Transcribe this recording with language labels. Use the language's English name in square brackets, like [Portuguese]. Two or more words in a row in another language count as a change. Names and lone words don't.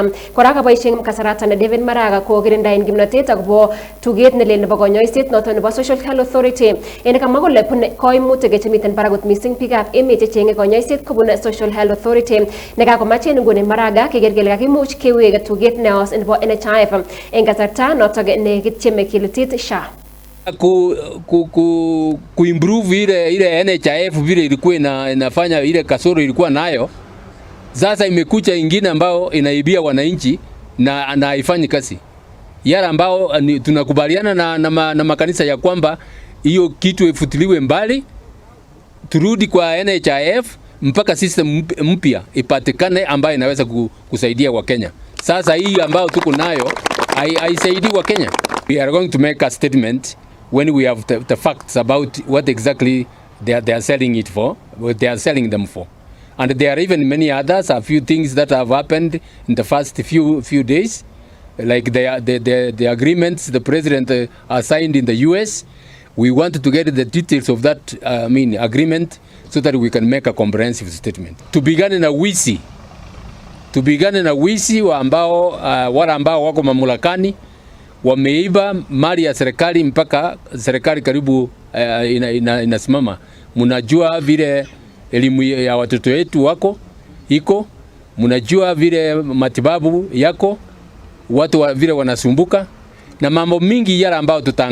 [Kalenjin] Kora kaboisien kasaratan David Maraga kokirindaen kimnotet agobo tuget nelel nebo konyoiset noton nebo Social Health Authority en kamwa kole bune koimutik miten baragut mising biikab emet chechenge konyoiset kobun Social Health Authority nekakomache nguni Maraga keker kele kakimuch kewek tuget neos nebo NHIF eng kasarta notok nekityeme kilitit SHA [Swahili] ku improve ile NHIF vile ilikuwa inafanya ile kasoro ilikuwa nayo. Sasa imekuja ingine ambao inaibia wananchi na haifanyi kazi. Yale ambao tunakubaliana na makanisa ya kwamba hiyo kitu ifutiliwe mbali, turudi kwa NHIF mpaka system mpya ipatikane ambayo inaweza kusaidia wa Kenya. Sasa hii ambayo tuko nayo haisaidii wa Kenya. [English] We are going to make a statement when we have the facts about what exactly they are selling it for, what they are selling them for. And there are even many others, a few things that have happened in the first few days, like the agreements the president signed in the US. We want to get the details of that agreement so that we can make a comprehensive statement. [Swahili] Tupigane na wizi wa ambao wale ambao wako mamlakani wameiba mali ya serikali mpaka serikali karibu inasimama. Mnajua vile elimu ya watoto wetu iko, mnajua vile matibabu yako, watu vile wanasumbuka na mambo mingi yale ambao tutanga